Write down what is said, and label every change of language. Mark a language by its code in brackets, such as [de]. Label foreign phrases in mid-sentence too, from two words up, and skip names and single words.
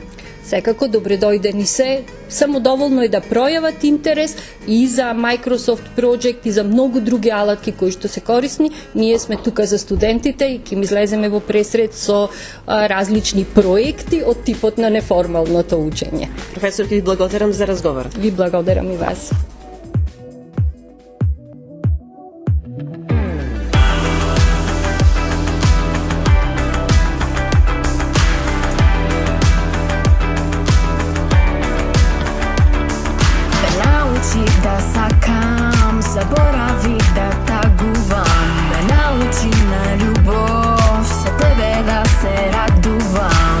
[mk] Секако добре дојдени се, само доволно е да пројават интерес и за Microsoft Project и за многу други алатки кои што се корисни. Ние сме тука за студентите и ќе излеземе во пресред со различни проекти од типот на неформалното учење. Професор, ви благодарам за разговорот. Ви благодарам и вас. Да сакам, заборави да тагувам, ме научи на љубов, со тебе да се радувам.